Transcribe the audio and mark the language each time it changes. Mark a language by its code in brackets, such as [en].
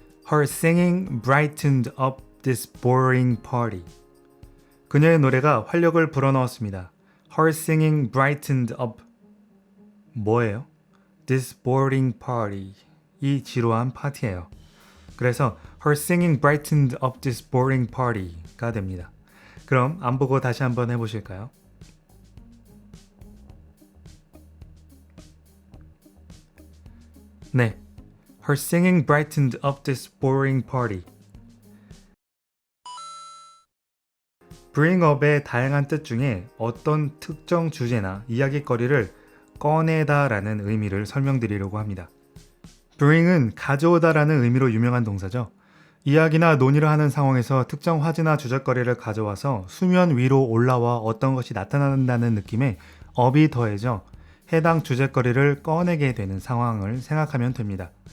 [en] Her singing brightened up this boring party. [ko] 그녀의 노래가 활력을 불어넣었습니다. [en] Her singing brightened up [ko] 뭐예요? [en] This boring party [ko] 이 지루한 파티예요. 그래서 [en] Her singing brightened up this boring party가 됩니다. [ko] 그럼 안 보고 다시 한번 해보실까요? 네. [en] Her singing brightened up this boring party. [ko] bring up의 다양한 뜻 중에 어떤 특정 주제나 이야기거리를 꺼내다 라는 의미를 설명드리려고 합니다. bring은 가져오다 라는 의미로 유명한 동사죠. 이야기나 논의를 하는 상황에서 특정 화제나 주제거리를 가져와서 수면 위로 올라와 어떤 것이 나타난다는 느낌에 up이 더해져 해당 주제거리를 꺼내게 되는 상황을 생각하면 됩니다.